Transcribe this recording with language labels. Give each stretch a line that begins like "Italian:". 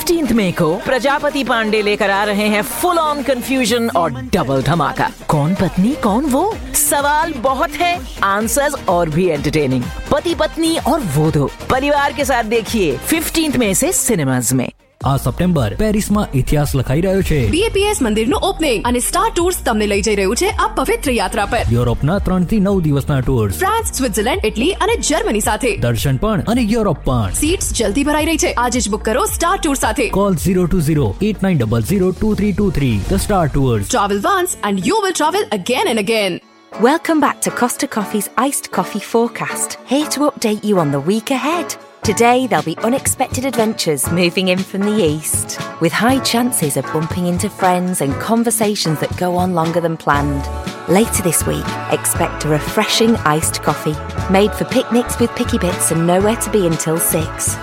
Hindi: May को प्रजापति पांडे लेकर आ रहे हैं फुल ऑन कंफ्यूजन और डबल धमाका. कौन पत्नी कौन वो, सवाल बहुत है, आंसर्स और भी एंटरटेनिंग. पति पत्नी और वो दो परिवार के साथ देखिए 15th मई से सिनेमाज में.
Gujarati: આ સપ્ટેમ્બર પેરિસમાં ઇતિહાસ લખાઈ રહ્યો છે. બીએપીએસ મંદિરનું ઓપનિંગ અને સ્ટાર ટૂર્સ તમને લઈ જઈ રહ્યું છે આ પવિત્ર યાત્રા પર. યુરોપના 3-9 દિવસના ટૂર્સ, ફ્રાન્સ, સ્વિટ્ઝરલેન્ડ, ઇટલી અને જર્મની સાથે દર્શન પણ અને યુરોપ પણ. સીટ્સ જલ્દી ભરાઈ રહી છે, આજે જ બુક કરો સ્ટાર ટૂર સાથે. Call 02089002323. The star tours,
English: Travel once and you will travel again and again. Welcome back to Costa coffee's iced coffee forecast, here to update you on the week ahead. Today, there'll be unexpected adventures moving in from the east, with high chances of bumping into friends and conversations that go on longer than planned. Later this week, expect a refreshing iced coffee, made for picnics with picky bits and nowhere to be until 6.